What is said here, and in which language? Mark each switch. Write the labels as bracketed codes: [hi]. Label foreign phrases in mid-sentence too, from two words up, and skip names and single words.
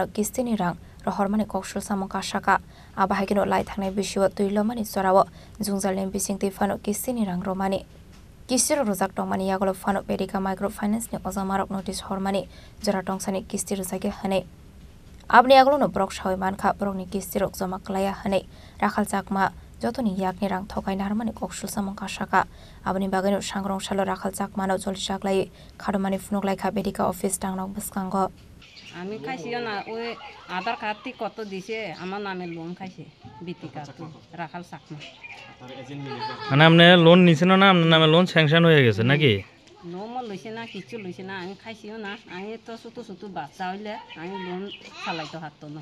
[trp] kistini rang rohormani koksur samong kasaka abahagino lai thangnai bisio tuilomani sorawo jungjalni bisingti fano kistini rang romani kistir rozak tongmani yagolo fano Bedika microfinance ni ojamarok notice hormani jora tongsani kistir rozake hane Abni aglono brok shawi mankha brokni kistirok joma klaya hane rakhal chakma jotoni yakni rang thokai narmani koksul samong kasaka abni bagano sangrong salo rakhal chakmano jolisaklai khadomani phunok laikha Bedika office tangnok buskango [bn] আমি খাইছিও না ওই আধার কার্ডটি কত দিছে আমার নামে লোন খাইছে বিতিকা তো রাখাল চাকমা মানে আপনি লোন নিছেন না আপনার নামে লোন স্যাংশন হয়ে গেছে নাকি লোন লইছে না কিছু লইছে না আমি খাইছিও না আমি তো ছোট ছোট বাচ্চা হইলে আমি লোন চালাইতে হারতো না